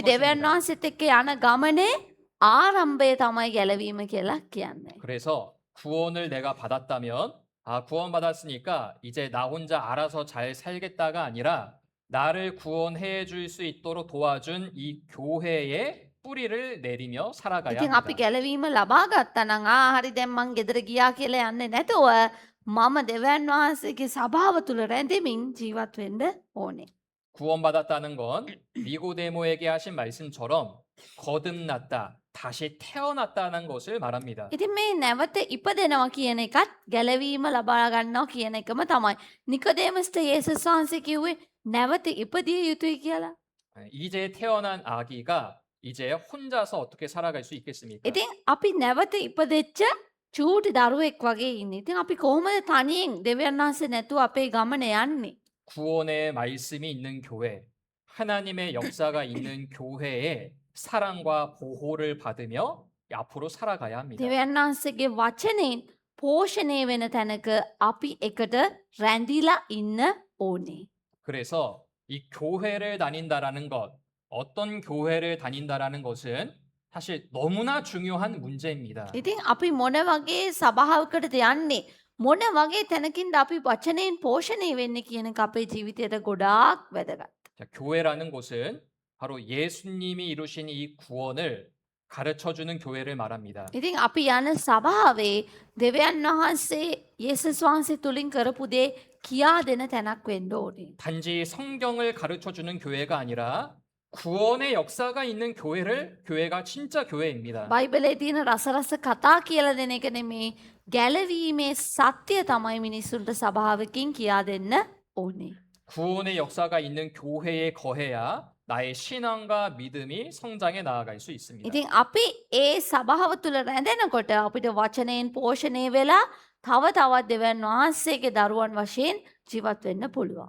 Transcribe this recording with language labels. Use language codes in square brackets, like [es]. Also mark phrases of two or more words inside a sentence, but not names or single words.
[si] අපි දෙවියන් [ko] 것입니다. [si] වහන්සේත් එක්ක යන ගමනේ ආරම්භය තමයි ගැලවීම කියලා කියන්නේ. [ko] 그래서 구원을 내가 받았다면 구원받았으니까 이제 나 혼자 알아서 잘 살겠다가 아니라 나를 구원해 줄 수 있도록 도와준 이 교회에 뿌리를 내리며 살아가야 [si] ඉතින් අපි [ko] 합니다. [si] ගැලවීම ලබා ගත්තා නම් හරි දැන් මං ගෙදර ගියා කියලා යන්නේ නැතුව මම දෙවියන් වහන්සේගේ සභාව තුල රැඳෙමින් ජීවත් වෙන්න ඕනේ. [ko] 구원받았다는 건 니고데모에게 하신 말씀처럼 거듭났다, 다시 태어났다는 것을 말합니다. [si] ඉතින් මේ නැවත ඉපදෙනවා කියන එකත් ගැලවීම ලබා ගන්නවා කියන එකම තමයි. නිකොදේමස්ට යේසුස් වහන්සේ කිව්වේ නැවත ඉපදිය යුතුයි කියලා. [ko] 이제 태어난 아기가 이제 혼자서 어떻게 살아갈 수 있겠습니까? [si] ඉතින් අපි නැවත ඉපදෙච්ච චූටි දරුවෙක් වගේ ඉන්නේ. ඉතින් අපි කොහොමද තනියෙන් දෙවියන් වහන්සේ නැතුව අපේ ගමන යන්නේ? [ko] 구원의 말씀이 있는 교회, 하나님의 역사가 있는 교회에 사랑과 보호를 받으며 앞으로 살아가야 합니다. [si] දෙවියන් වහන්සේගේ වචනෙන් පෝෂණය වෙන තැනක අපි එකට රැඳිලා ඉන්න ඕනේ. [ko] 그래서 이 교회를 다닌다라는 것, 어떤 교회를 다닌다라는 것은 사실 너무나 중요한 문제입니다. [si] ඉතින් අපි මොන වගේ සභාවකටද යන්නේ? මොන වගේ තැනකින්ද අපි වචනයෙන් පෝෂණය වෙන්නේ කියන එක අපේ ජීවිතයට ගොඩාක් වැදගත්. [ko] 자, 교회라는 곳은 바로 예수님이 이루신 이 구원을 가르쳐 주는 교회를 말합니다. [si] ඉතින් අපි යන සභාවේ දෙවියන් වහන්සේ යේසුස් වහන්සේ තුලින් කරපු දේ කියා දෙන තැනක් වෙන්න ඕනේ. [ko] 단지 성경을 가르쳐 주는 교회가 아니라 구원의 역사가 있는 교회가 진짜 교회입니다. [si] බයිබලයේ තියෙන රසරස කතා කියලා දෙන එක නෙමේ ගැලවීමේ සත්‍ය තමයි මිනිසුන්ට සභාවකින් කියා දෙන්න ඕනේ. [ko] 구원의 역사가 있는 교회에 거해야 나의 신앙과 믿음이 성장해 나아갈 수 있습니다. [si] ඉතින් අපි ඒ සභාව තුළ රැඳෙනකොට අපිට වචනයෙන් පෝෂණය වෙලා තව තවත් දෙවියන් වහන්සේගේ දරුවන් වශයෙන් ජීවත් වෙන්න පුළුවන්.